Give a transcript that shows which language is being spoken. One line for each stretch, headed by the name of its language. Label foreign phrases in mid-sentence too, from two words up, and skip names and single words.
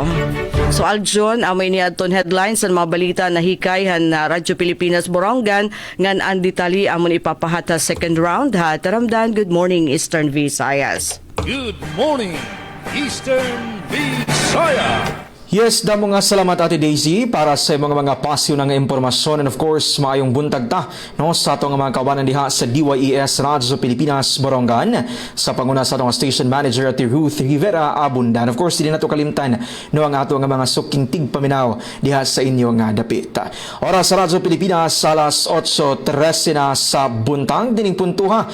Waray: So aljon amay ni aton headlines sa mga balita na hikay han Radyo Pilipinas Borongan ngan ang detali amon ipapahat sa second round ha.
English: Taramdan, good morning Eastern Visayas. Good morning, Eastern Visayas.
Waray: Yes, damo nga salamat Ate Daisy para sa mga pasyo ng impormasyon,
English: and of course
Cebuano: maayong buntag ta sa atong mga kawanan diha sa DYES Radyo Pilipinas Borongan sa panguna sa atong station manager Ate Ruth Rivera Abundan.
English: Of course
Cebuano: dili nato kalimtan ang atong mga suking tigpaminaw diha sa inyo nga dapit. Oras sa Radyo Pilipinas alas 8:13 na sa buntag dining puntuha.